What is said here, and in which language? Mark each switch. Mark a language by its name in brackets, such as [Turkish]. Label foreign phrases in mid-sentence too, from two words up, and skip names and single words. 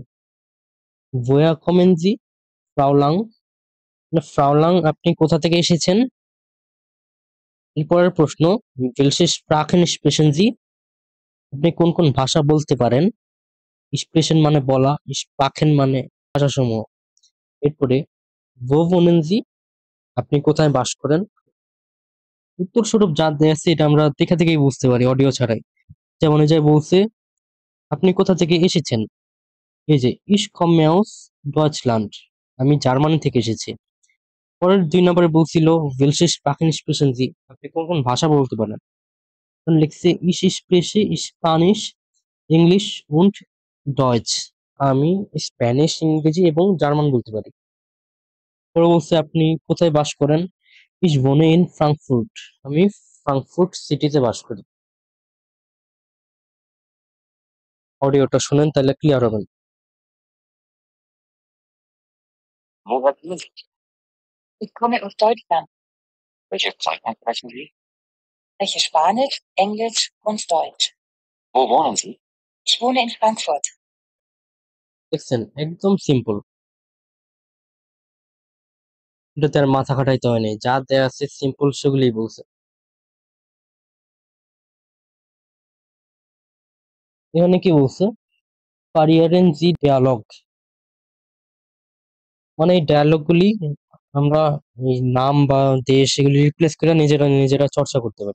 [German] Woher kommen Sie Frau Lang, [Bangla] মানে ফ্রাউলাং আপনি কোথা থেকে এসেছেন। এরপরের প্রশ্ন, [German] welche Sprachen sprechen Sie, [Bangla] আপনি কোন কোন ভাষা বলতে পারেন। স্প্রেশন মানে বলা, স্পাখেন মানে ভাষাসমূহ। [German] এরপরে wo wohnen Sie, [Bangla] আপনি কোথায় বাস করেন। উত্তর স্বরূপ যা দেয়া আছে এটা আমরা দেখা থেকেই বুঝতে পারি, অডিও ছাড়াই। যেমন এই যে বলছে আপনি কোথা থেকে এসেছেন, এই যে [German] ich komme aus Deutschland, [Bangla] আমি জার্মানি থেকে এসেছি। পরের 2 নম্বরে বলছিল [German] welche Sprachen sprechen Sie, [Bangla] আপনি কোন কোন ভাষা বলতে পারেন। [German] dann [Bangla] লিখছে [German] ich spreche Spanisch, English und Deutsch, [Bangla] আমি স্প্যানিশ, ইংরেজি এবং জার্মান বলতে পারি। পরে বলছে আপনি কোথায় বাস করেন। [German] ich wohne in Frankfurt, [Bangla] আমি ফ্রাঙ্কফুর্ট সিটিতে বাস করি। অডিওটা শুনেন তাহলে ক্লিয়ার হবেন। [German] Woher kommen Sie? Ich komme aus Deutschland. Welche Sprachen sprechen Sie? Spreche Spanisch, Englisch und Deutsch. Wo wohnen Sie? Ich wohne in Frankfurt. [Bangla] দেখছেন, একদম সিম্পল। এটাতে আর মাথা খাটাইতে হয়নি, যা দেয়া আছে সিম্পল সেগুলোই বলছে। এখানে কি বলছে, [German] Variieren Sie Dialog, [Bangla] মানে এই ডায়ালগ গুলি আমরা এই নাম বা দেশ এগুলি রিপ্লেস করে নিজেরা নিজেরা চর্চা করতে পারি।